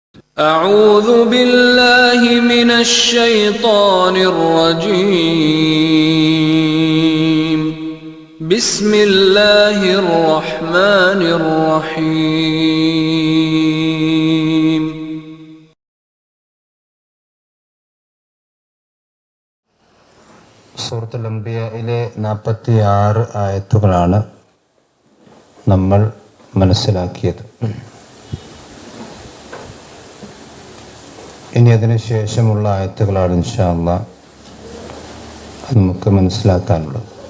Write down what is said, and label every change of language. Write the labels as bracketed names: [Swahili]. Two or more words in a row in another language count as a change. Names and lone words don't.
[Arabic] أعوذ بالله من الشيطان الرجيم. بسم الله الرحمن الرحيم. [Malayalam] സൂറത്തുൽ അംബിയയിലെ 46 ആയത്തുകളാണ് നമ്മൾ മനസ്സിലാക്കിയത്. ഇനി അതിന് ശേഷമുള്ള ആയത്തുകളാണ് [Arabic] إن شاء الله [Malayalam] നമുക്ക് മനസ്സിലാക്കാനുള്ളത്.